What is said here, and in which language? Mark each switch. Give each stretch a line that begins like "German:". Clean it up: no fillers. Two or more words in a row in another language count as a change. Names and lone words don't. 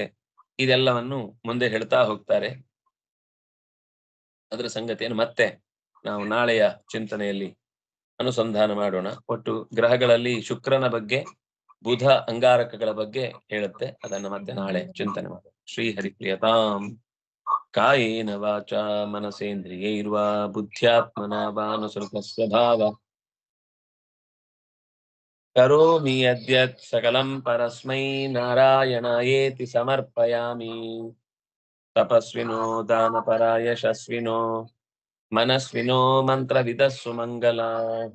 Kannada: ಇದೆಲ್ಲವನ್ನು ಮುಂದೆ ಹೇಳ್ತಾ ಹೋಗ್ತಾರೆ. ಅದರ ಸಂಗತಿಯನ್ನು ಮತ್ತೆ ನಾವು ನಾಳೆಯ ಚಿಂತನೆಯಲ್ಲಿ ಅನುಸಂಧಾನ ಮಾಡೋಣ. ಒಟ್ಟು ಗ್ರಹಗಳಲ್ಲಿ ಶುಕ್ರನ ಬಗ್ಗೆ, ಬುಧ ಅಂಗಾರಕಗಳ ಬಗ್ಗೆ ಹೇಳುತ್ತೆ. ಅದನ್ನ ಮತ್ತೆ ನಾಳೆ ಚಿಂತನೆ ಮಾಡೋಣ.
Sanskrit: ಶ್ರೀಹರಿ ಪ್ರಿಯತಾಂ. ಕಾಯೇನ ವಾಚಾ ಮನಸೇಂದ್ರಿಯೈರ್ವಾ ಬುದ್ಧ್ಯಾತ್ಮನಾ ವಾನುಸೃತ ಸ್ವಭಾವ ಕರೋಮಿ ಯದ್ಯತ್ ಸಕಲಂ ಪರಸ್ಮೈ ನಾರಾಯಣಾಯೇತಿ ಸಮರ್ಪಯಾಮಿ. ತಪಸ್ವಿನೋ ದಾನಪರಾ ಯಶಸ್ವಿನೋ ಮನಸ್ವಿನೋ ಮಂತ್ರವಿದಸ್ಸು ಮಂಗಲಾಃ.